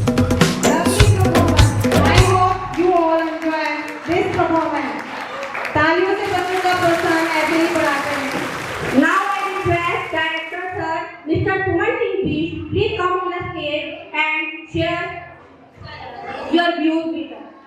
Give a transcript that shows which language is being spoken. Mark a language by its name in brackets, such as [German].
[English] I hope you all enjoy this performance. [Hindi] तालियों से बच्चों का प्रोत्साहन ऐसे ही बढ़ाते हैं। [English] Now I request Director Sir, Mr. Suman Singh Bees, please come on the stage and share your views with us.